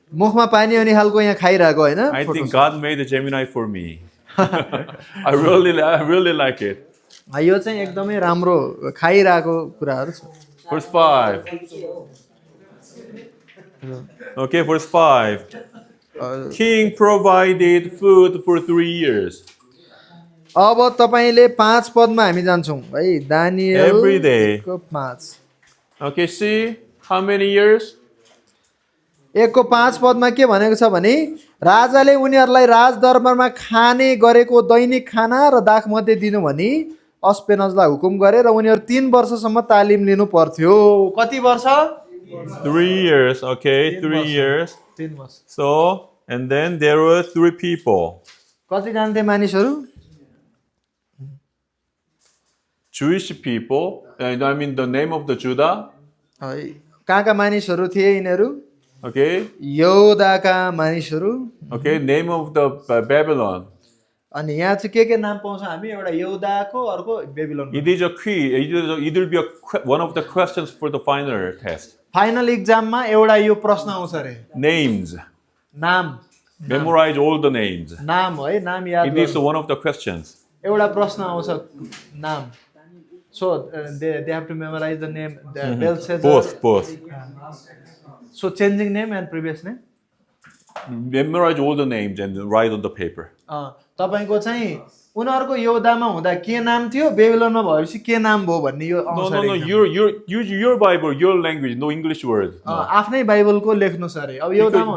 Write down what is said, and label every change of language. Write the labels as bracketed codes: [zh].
[ne] मुखमा पानी आउने खालको यहाँ खाइरहेको हैन [en] I think God made the Gemini for me. I really like it. [ne] यो चाहिँ एकदमै राम्रो खाइरहेको कुराहरु छ [en] Verse 5. Okay, verse 5. King provided food for 3 years. [ne] अब तपाईले 5 पदमा हामी जान्छौँ है Daniel [en] Every day. 1:5 Okay, see how many years? [ne] 1:5 पदमा के भनेको छ भने राजाले उनीहरूलाई राजदरबारमा खाने गरेको दैनिक खाना र दाखमध्ये दिनु भनी अस्पेनजलाई हुकुम गरे र उनीहरू 3 वर्षसम्म तालिम लिनु पर्थ्यो कति वर्ष [en] 3 years. Okay, 3 years. [ne] 3 वर्ष [en] So, and then there were 3 people. [ne] कति जान्थे मानिसहरू [en] Jewish people, and I mean the name of the Judah. [ne] है कहाँका मानिसहरू थिए यिनीहरू [en] Okay, [ne] यहुदाका मानिसहरू [en] okay, name of the Babylon. [ne] अनि यहाँ चाहिँ के नाम पाउँछ हामी एउटा यहुदाको अर्को Babylon [en] It is a key. It will be one of the questions for the final test. [ne] Final इक्जाममा एउटा यो प्रश्न आउँछ अरे [en] Names. [ne] नाम [en] Memorize all the names. [ne] नाम है नाम याद [en] It is one of the questions. [ne] एउटा प्रश्न आउँछ नाम [en] so they have to memorize the name Both. so changing name and previous name Memorize all the names and write on the paper. [ne] तपाईको चाहिँ उनीहरूको यहुदामा हुँदा के नाम थियो बेबिलोनमा भएपछि के नाम भयो भन्ने यो [en] No. Your Bible, your language, no English word. No. [ne] आफ्नै बाइबलको लेख्नुस् अरे अब यहुदामा